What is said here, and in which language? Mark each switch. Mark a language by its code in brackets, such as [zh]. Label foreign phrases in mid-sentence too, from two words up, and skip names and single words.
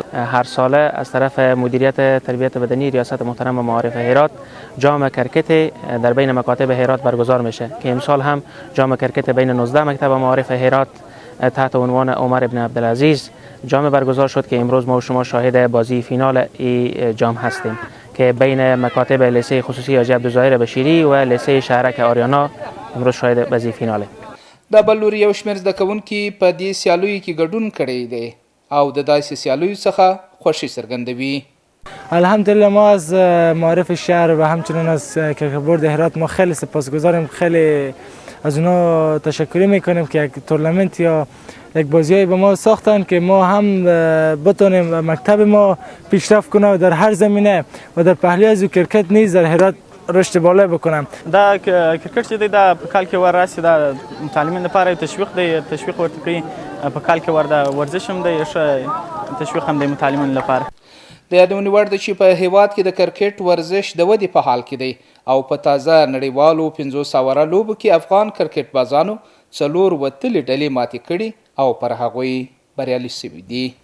[fa] هر ساله از طرف مدیریت تربیت بدنی ریاست محترم معارف هرات جام کرکت در بین مکاتب هرات برگزار میشه که امسال هم جام کرکت بین 19 مکتب معارف هرات تحت عنوان عمر ابن عبدالعزیز جام برگزار شد که امروز ما و شما شاهد بازی فینال این جام هستیم که بین مکاتب لیسه خصوصی حاجی عبدالظاهر بشیری و لیسه شهرک آریانا امروز شاهد بازی فیناله. [ps] د بل لوري یو شمېر زده کوونکي په دې سیالیو کې ګډون کړی دی او د داسې سیالیو څخه خوښي څرګندوي. [fa] الحمدلله ما از معارف شهر و همچنین از کرکت بورد هرات ما خیلی سپاسگزاریم، خیلی از اونا تشکر میکنیم که یک تورنمنت یا یک بازیایی به ما ساختن که ما هم بتونیم مکتب ما پیشرفت کنه و در هر زمینه و در پهلوی از کرکت نیز در هرات رشد بالا بکنم. [ps] دا کرکټ چې دی دا په کال کې ور راسي دا متعلمین لپاره تشویق دی، تشویق ورته کوي په کال کې ور دا ورزش هم دی، ښه تشویق هم دی متعلمین لپاره. د یادونې وړ ده چې په هیواد کې د کرکټ ورزش د ودې په حال کې دی او په تازه نړیوالو 500 اوره لوبو کې افغان کرکټ بازانو 4 وتلې ډلې ماتې کړي او پر هغوی بریالي شوي دي.